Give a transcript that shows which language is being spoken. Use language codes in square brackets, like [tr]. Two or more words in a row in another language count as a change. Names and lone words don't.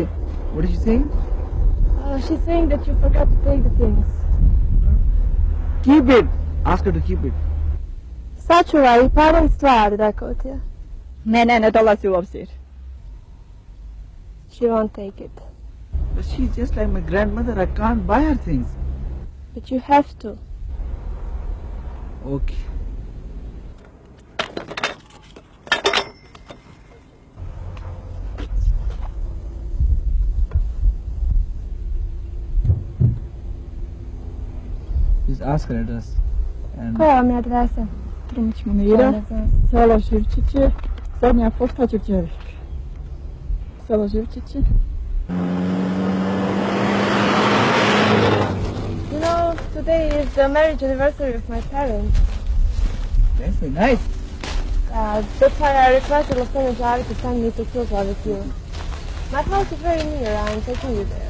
[en] What is she saying? She's saying that you forgot to take the things. Keep it. Ask her to keep it. [bs] Sačuvaj i parom stvari, rekao ti je. Ne dolazi u obzir. She won't take it. But she's just like my grandmother. I can't buy her things. But you have to. Okay. Just ask her address. And Koja vam je adresa? Trunić Munira, selo Živčići, zadnja pošta Đurđević. Selo Živčići. [en] You know, today is the marriage anniversary of my parents. that's nice. That's why I requested Lasana Jari to send me pictures of it here. My house is very near. I'm taking you there.